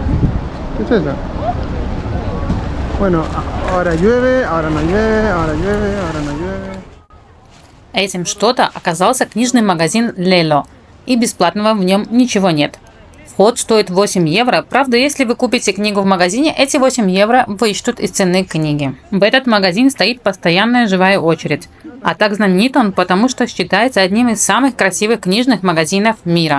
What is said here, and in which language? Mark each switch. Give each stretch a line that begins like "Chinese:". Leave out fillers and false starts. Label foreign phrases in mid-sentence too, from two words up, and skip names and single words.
Spanish: ¿Qué es eso? Bueno, ahora llueve, ahora no llueve, ahora llueve, ahora no llueve.
Russian: Этим что-то оказался книжный магазин Лело, и бесплатного в нем ничего нет. Вход стоит 8 евро, правда, если вы купите книгу в магазине, эти 8 евро вычтут из цены книги. В этот магазин стоит постоянная живая очередь. А так знаменит он, потому что считается одним из самых красивых книжных магазинов мира.